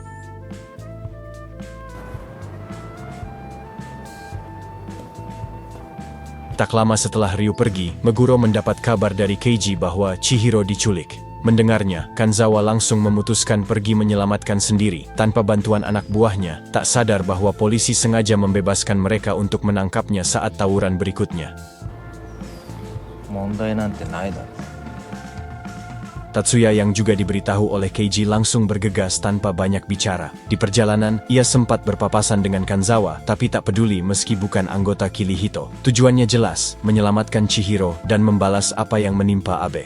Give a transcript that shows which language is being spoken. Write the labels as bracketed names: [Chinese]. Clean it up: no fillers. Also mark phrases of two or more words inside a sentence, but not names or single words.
[Indonesian] Tak lama setelah Ryu pergi, Meguro mendapat kabar dari Keiji bahwa Chihiro diculik. Mendengarnya, Kanzawa langsung memutuskan pergi menyelamatkan sendiri, tanpa bantuan anak buahnya, tak sadar bahwa polisi sengaja membebaskan mereka untuk menangkapnya saat tawuran berikutnya. [Japanese] 問題なんてないだろ。 [Indonesian] Tatsuya yang juga diberitahu oleh Keiji langsung bergegas tanpa banyak bicara. Di perjalanan, ia sempat berpapasan dengan Kanzawa, tapi tak peduli meski bukan anggota Kirihito. Tujuannya jelas, menyelamatkan Chihiro dan membalas apa yang menimpa Abe.